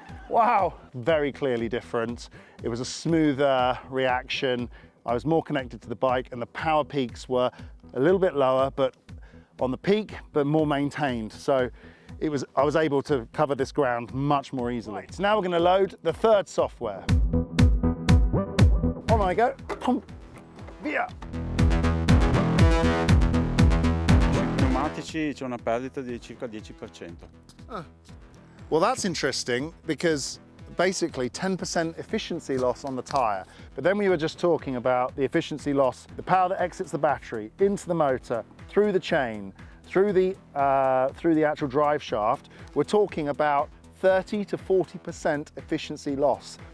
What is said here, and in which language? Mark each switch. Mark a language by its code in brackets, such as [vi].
[en] Wow, very clearly different. It was a smoother reaction. I was more connected to the bike, and the power peaks were a little bit lower, but on the peak, but more maintained. So I was able to cover this ground much more easily. Right, so now we're going to load the third software. On I go. Via. [it] Sui pneumatici c'è una perdita di circa 10%. [en] Well, that's interesting because basically 10% efficiency loss on the tyre. But then we were just talking about the efficiency loss, the power that exits the battery, into the motor, through the chain, through the actual drive shaft. We're talking about 30 to 40% efficiency loss.